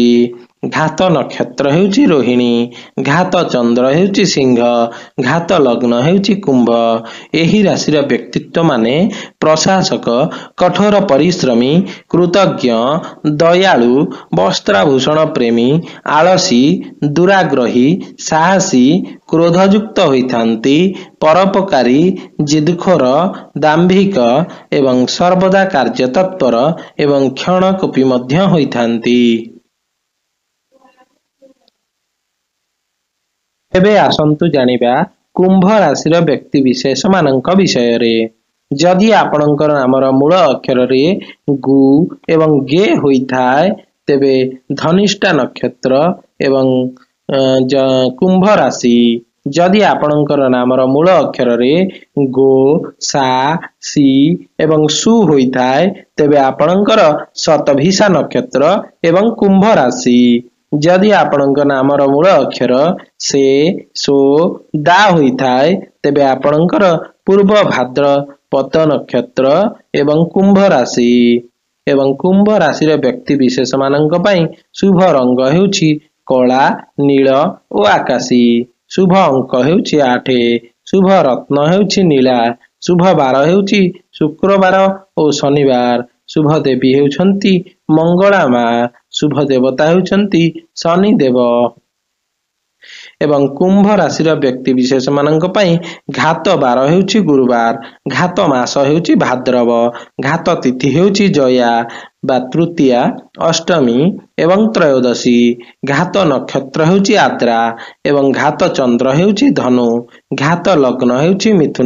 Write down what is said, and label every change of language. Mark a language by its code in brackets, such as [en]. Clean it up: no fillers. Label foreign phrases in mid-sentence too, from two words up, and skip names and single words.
[or] ଘାତ ନକ୍ଷତ୍ର ହେଉଛି ରୋହିଣୀ, ଘାତ ଚନ୍ଦ୍ର ହେଉଛି ସିଂହ, ଘାତ ଲଗ୍ନ ହେଉଛି କୁମ୍ଭ। ଏହି ରାଶିର ବ୍ୟକ୍ତିତ୍ୱ ମାନେ ପ୍ରଶାସକ, କଠୋର ପରିଶ୍ରମୀ, କୃତଜ୍ଞ, ଦୟାଳୁ, ବସ୍ତ୍ରାଭୂଷଣ ପ୍ରେମୀ, ଆଳସୀ, ଦୁରାଗ୍ରହୀ, ସାହସୀ, କ୍ରୋଧଯୁକ୍ତ ହୋଇଥାନ୍ତି, ପରୋପକାରୀ, ଜିଦଖୋର, ଦାମ୍ଭିକ ଏବଂ ସର୍ବଦା କାର୍ଯ୍ୟତତ୍ପର ଏବଂ କ୍ଷଣକୋପୀ ମଧ୍ୟ ହୋଇଥାନ୍ତି। ଏବେ ଆସନ୍ତୁ ଜାଣିବା କୁମ୍ଭ ରାଶିର ବ୍ୟକ୍ତି ବିଶେଷ ମାନଙ୍କ ବିଷୟ ରେ। ଯଦି ଆପଣଙ୍କର ନାମର ମୂଳ ଅକ୍ଷର ରେ ଗୁ ଏବଂ ଗେ ହୋଇ ଥାଏ ତେବେ ଧନିଷ୍ଠା ନକ୍ଷତ୍ର ଏବଂ କୁମ୍ଭ ରାଶି। ଯଦି ଆପଣଙ୍କର ନାମର ମୂଳ ଅକ୍ଷର ରେ ଗୋ, ସା, ସୀ ଏବଂ ସୁ ହୋଇ ଥାଏ ତେବେ ଆପଣଙ୍କର ଶତଭିଷା ନକ୍ଷତ୍ର ଏବଂ କୁମ୍ଭ ରାଶି। ଯଦି ଆପଣଙ୍କର ନାମର ମୂଳ ଅକ୍ଷର ସେ, ସୋ, ଦା ହୋଇ ଥାଏ ତେବେ ଆପଣଙ୍କର ପୂର୍ବ ଭାଦ୍ରପଦ ନକ୍ଷତ୍ର ଏବଂ କୁମ୍ଭ ରାଶି। ଏବଂ କୁମ୍ଭ ରାଶିର ବ୍ୟକ୍ତି ବିଶେଷ ମାନଙ୍କ ପାଇଁ ଶୁଭ ରଙ୍ଗ ହେଉଛି କଳା, ନୀଳ ଓ ଆକାଶୀ। ଶୁଭ ଅଙ୍କ ହେଉଛି 8। ଶୁଭ ରତ୍ନ ହେଉଛି ନୀଳା। ଶୁଭ ବାର ହେଉଛି ଶୁକ୍ରବାର ଓ ଶନିବାର। ଶୁଭ ଦେବୀ ହେଉଛନ୍ତି ମଙ୍ଗଳା ମା। ଶୁଭ ଦେବତା ହେଉଛନ୍ତି ଶନି ଦେବ। ଏବଂ କୁମ୍ଭ ରାଶିର ବ୍ୟକ୍ତି ବିଶେଷ ମାନଙ୍କ ପାଇଁ ଘାତ ବାର ହେଉଛି ଗୁରୁବାର, ଘାତ ମାସ ହେଉଛି ଭାଦ୍ରବ, ଘାତ ତିଥି ହେଉଛି ଜୟା ବା ତୃତୀୟା, ଅଷ୍ଟମୀ ଏବଂ ତ୍ରୟୋଦଶୀ। ଘାତ ନକ୍ଷତ୍ର ହେଉଛି ଆର୍ଦ୍ରା ଏବଂ ଘାତ ଚନ୍ଦ୍ର ହେଉଛି ଧନୁ, ଘାତ ଲଗ୍ନ ହେଉଛି ମିଥୁନ।